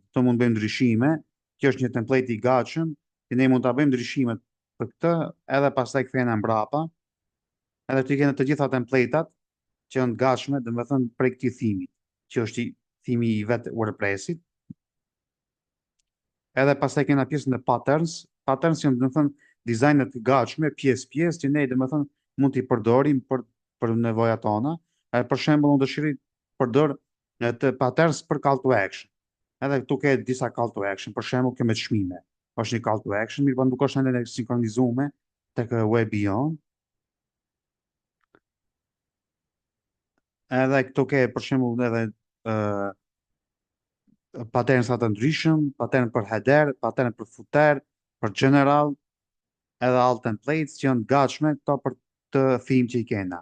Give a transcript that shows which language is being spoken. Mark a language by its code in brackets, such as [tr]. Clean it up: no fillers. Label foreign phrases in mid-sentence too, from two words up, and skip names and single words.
[sq] Këto mund bëjmë ndryshime, kjo është një template i gatshëm, që ne mund ta bëjmë ndryshimet për këtë, edhe pastaj kthehena mbrapa, edhe të kena të gjitha templatat që janë të gatshme, domethënë prej këtij thimi, që është thimi i vetë WordPressit. Edhe pastaj kena pjesën e patterns. Patterns janë domethënë dizajnet të gatshme, pjesë që ne domethënë mund t'i përdorim për nevojat tona. Për shembull, unë dëshiroj të përdor të patterns për [en] call to action. [sq] Edhe këtu ke disa [en] call to action, [sq] për shembull kjo me çmime. Është një [en] call to action, [sq] mirë po nuk është ende sinkronizuar tek webi jon. Edhe këtu ke për shembull edhe patterns të ndryshëm, pattern për header, pattern për footer, për general, edhe [en] all templates [sq] që janë të gatshme këto për të theme që i kena.